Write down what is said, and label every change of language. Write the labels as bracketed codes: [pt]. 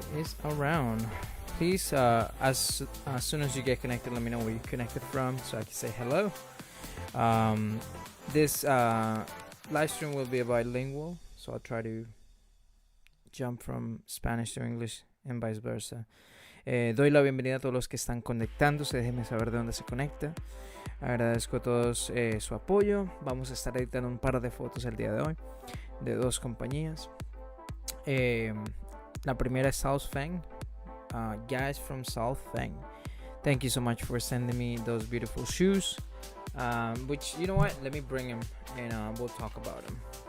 [en] Who is around? Please, as soon as you get connected, let me know where you're connected from so I can say hello. This live stream will be bilingual, so I'll try to jump from Spanish to English and vice versa. [es] Doy la bienvenida a todos los que están conectándose. Déjenme saber de dónde se conecta. Agradezco a todos su apoyo. Vamos a estar editando un par de fotos el día de hoy de dos compañías. La primera es Soulfeng. [en] Guys from Soulfeng, thank you so much for sending me those beautiful shoes. Which, you know what? Let me bring them and we'll talk about them.